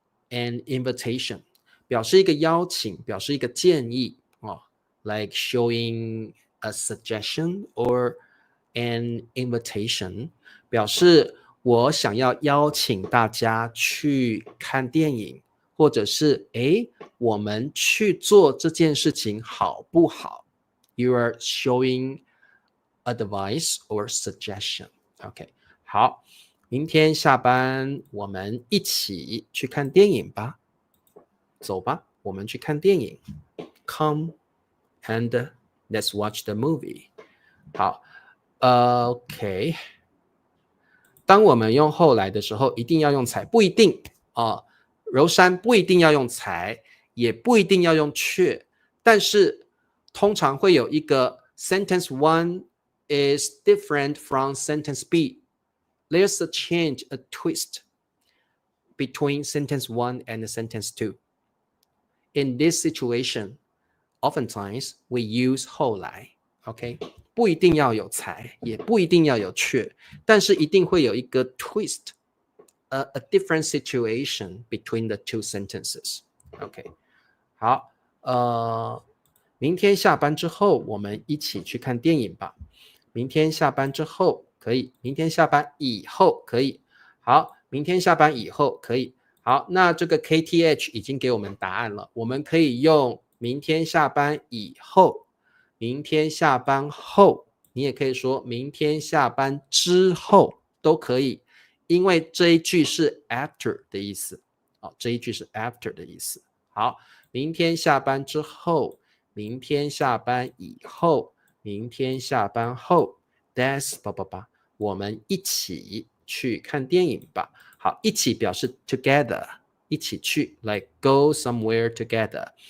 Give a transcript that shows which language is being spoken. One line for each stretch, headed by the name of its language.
English: an invitation，
Chinese: 表示一个邀请，表示一个建议哦 ，
English: like showing a suggestion or an invitation，
Chinese: 表示我想要邀请大家去看电影，或者是我们去做这件事情好不好 ？
English: You are showing advice or suggestion.
Chinese: OK， 好，明天下班我们一起去看电影吧。走吧，我们去看电影。
English: Come and let's watch the movie.
Chinese: 好，OK。当我们用后来的时候，一定要用才，不一定啊。柔山不一定要用才，也不一定要用却，但是通常会有一个
English: sentence one is different from sentence B. There's a change, a twist between sentence one and sentence two. In this situation, oftentimes we use 后来 OK，
Chinese: 不一定要有才，也不一定要有却，但是一定会有一个
English: twist, a different situation between the two sentences.
Chinese: OK， 好，明天下班之后，我们一起去看电影吧。明天下班之后可以，明天下班以后可以。好，明天下班以后可以。好，那这个 KTH 已经给我们答案了，我们可以用明天下班以后，明天下班后，你也可以说明天下班之后都可以，因为这一句是 after 的意思。好，这一句是 after 的意思。好，明天下班之后，明天下班以后，明天下班后 ，that's 我们一起去看电影吧。好，一起表示 together， 一起去
English: like go somewhere together。